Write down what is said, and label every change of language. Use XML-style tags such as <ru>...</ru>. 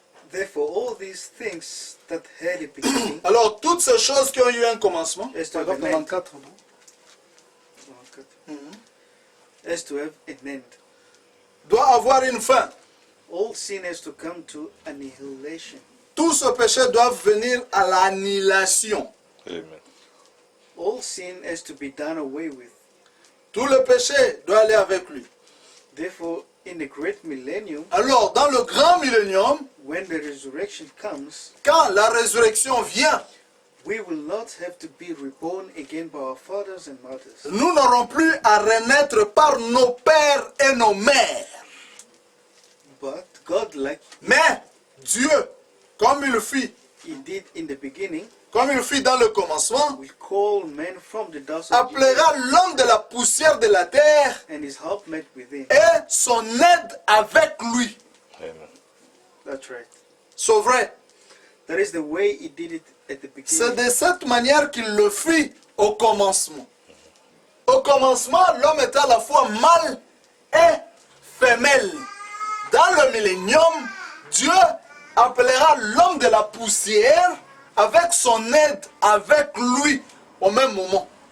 <en>Therefore, all these things that had a beginning,</en> <fr>Alors, toutes ces choses qui ont eu un commencement,</fr> <en>as to have</en> <fr>paragraphe</fr> <en>an end,</en> <fr>94, non?</fr> <en>as to have an end.</en> <fr>Doit avoir une fin.</fr> <en>All sin has to come to annihilation.</en> <fr>Tout ce péché doit venir à l'annihilation.</fr> <en>Amen. All sin has to be done away with.</en> <fr>Tout le péché doit aller avec lui.</fr> <en>Therefore, in the great millennium,</en> <fr>Alors, dans le grand millénium,</fr> <en>when the resurrection comes,</en> <fr>quand la résurrection vient,</fr> <en>we will not have to be reborn again by our fathers and mothers.</en> <fr>nous n'aurons plus à renaître par nos pères et nos mères.</fr> <en>But God, like</en> <fr>Mais Dieu, comme il fit,</fr> <en>He did in the beginning,</en> <fr>comme il fit dans le commencement,</fr> <en>will call man from the dust of the earth</en> <fr>appellera l'homme de la poussière de la terre</fr> <en>and his helpmate within.</en> <fr>et son aide avec lui.</fr> <en>Amen. That's right.</en> <fr>C'est vrai.</fr> <en>That is the way He did it at the</en> <fr>C'est</fr> <en>beginning.</en> <fr>de cette manière qu'il le fit au commencement. Au commencement, l'homme était à la fois mâle et femelle. Dans le millénium, Dieu appellera l'homme de la poussière avec son aide, avec lui, au même moment.</fr>